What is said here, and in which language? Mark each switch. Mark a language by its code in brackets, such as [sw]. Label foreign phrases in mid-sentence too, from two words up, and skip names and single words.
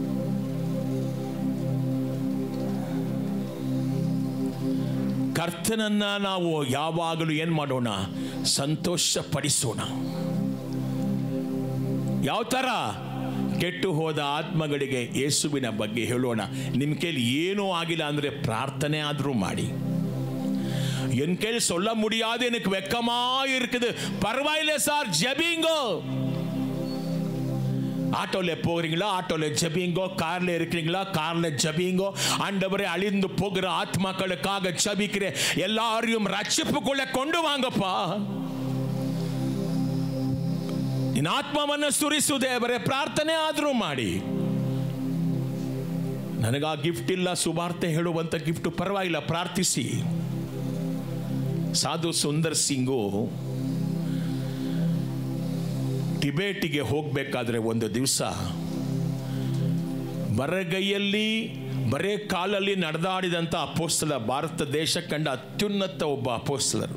[kn] ಕರ್ತನನ್ನ ನಾವು ಯಾವಾಗಲೂ ಏನು ಮಾಡೋಣ? ಸಂತೋಷ ಪಡಿಸೋಣ. ಯಾವ ಥರ? ಕೆಟ್ಟು ಹೋದ ಆತ್ಮಗಳಿಗೆ ಯೇಸುವಿನ ಬಗ್ಗೆ ಹೇಳೋಣ. ನಿಮ್ಮ ಕೈಲಿ ಏನೂ ಆಗಿಲ್ಲ ಅಂದರೆ ಪ್ರಾರ್ಥನೆ ಆದರೂ ಮಾಡಿ. [ta] என் கையில் சொல்ல முடியாது, எனக்கு வெக்கமா இருக்குது, பரவாயில்லை சார், ஜெபிங்கோ. ஆட்டோல போகிறீங்களா, ஆட்டோல ஜெபிங்கோ. கார்ல இருக்கிறீங்களா, கார்ல ஜெபிங்கோ. ஆண்டவரே, அழிந்து போகிற ஆத்மாக்களுக்காக ஜெபிக்கிறேன், எல்லாரையும் ரட்சிப்புக்குள்ள கொண்டு வாங்கப்பா. [kn] ನಿನ್ನ ಆತ್ಮವನ್ನು ಸುರಿಸು ದೇವರೇ. ಪ್ರಾರ್ಥನೆ ಆದರೂ ಮಾಡಿ. ನನಗೆ ಆ ಗಿಫ್ಟ್ ಇಲ್ಲ, ಸುವಾರ್ತೆ ಹೇಳುವಂಥ ಗಿಫ್ಟ್, ಪರವಾಗಿಲ್ಲ, ಪ್ರಾರ್ಥಿಸಿ. ಸಾಧು ಸುಂದರ್ ಸಿಂಗು ಟಿಬೇಟಿಗೆ ಹೋಗಬೇಕಾದ್ರೆ ಒಂದು ದಿವಸ ಬರಗೈಯಲ್ಲಿ ಬರೇ ಕಾಲಲ್ಲಿ ನಡೆದಾಡಿದಂಥ ಅಪೋಸ್ತಲ, ಭಾರತ ದೇಶ ಕಂಡ ಅತ್ಯುನ್ನತ ಒಬ್ಬ ಅಪೋಸ್ತಲರು.